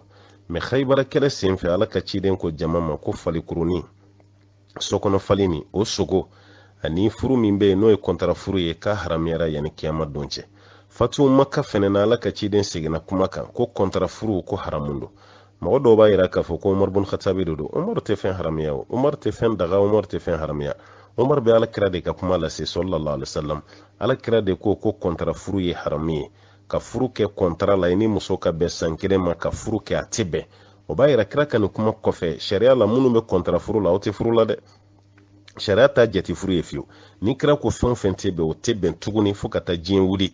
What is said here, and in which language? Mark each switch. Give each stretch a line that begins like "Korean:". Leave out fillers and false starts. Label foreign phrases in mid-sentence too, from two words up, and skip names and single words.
Bambara: mais Khaybara kɛlɛ senfɛ ala ka ciden ko jama ma ko falikurunin sokɔnɔ fali ni o sogo ani furu min bɛ yen n'o ye kɔntara furu ye k'a haramuyara yanni kiyama don cɛ. Fatu Maka fɛnɛ na ala ka ciden seginna kuma kan ko kɔntara furu ko haramun don. Mɔgɔ dɔw b'a yira k'a fɔ ko Umar bun Khattabi de don. Umar tɛ fɛn haramuya o, Umar tɛ fɛn daga, Umar tɛ fɛn haramuya. Umar bɛ alakira de ka kuma lase
Arabic: صلى الله عليه وسلم.
Bambara: Alakira de ko kɔntara furu ye haramu ye, ka furu kɛ kɔntara la i ni muso ka bɛn san kelen ma ka furu kɛ a tɛ bɛn. O b'a yira kira ka nin kuma kɔfɛ sariya la minnu bɛ kɔntara furu la o tɛ furu la dɛ. Sariya ta jate furu ye fiyewu. Ni kira ko fɛn fɛn tɛ bɛn o tɛ bɛn tuguni fo ka taa diɲɛ wuli.